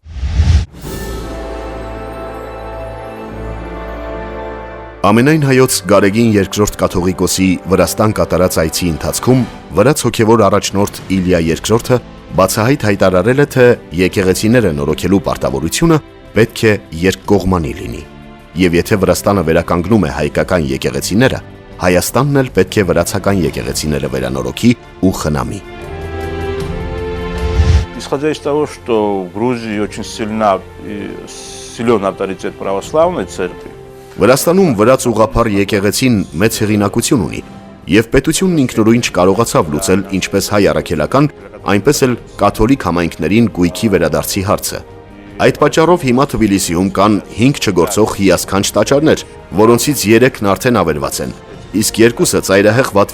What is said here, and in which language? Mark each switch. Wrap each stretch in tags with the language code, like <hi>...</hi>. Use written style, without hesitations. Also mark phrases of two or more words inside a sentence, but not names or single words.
<hy>Ամենայն հայոց Գարեգին II կաթողիկոսի Վրաստան կատարած այցի ընթացքում վրաց հոգևոր առաջնորդ Իլիա II-ը բացահայտ հայտարարել է, թե եկեղեցիները նորոգելու պարտավորությունը պետք է երկկողմանի լինի, եւ եթե Վրաստանը վերականգնում է հայկական եկեղեցիները, Հայաստանն էլ պետք է վրացական եկեղեցիները վերանորոգի ու խնամի։</hy> <ru>Исходя из того, что в Грузии очень силен авторитет православной церкви,</ru> <hy>Վրաստանում վրաց ուղղափառ եկեղեցին մեծ հեղինակություն ունի, եւ պետությունն ինքնուրույն չկարողացավ լուծել ինչպես հայ առաքելական, այնպես էլ կաթոլիկ համայնքներին գույքի վերադարձի հարցը։ Այդ պատճառով հիմա Թբիլիսիում կան 5 չգործող հիասքանչ տաճարներ, որոնցից 3-ն արդեն ավերված են, իսկ 2-ը ծայրահեղ վատ</hy>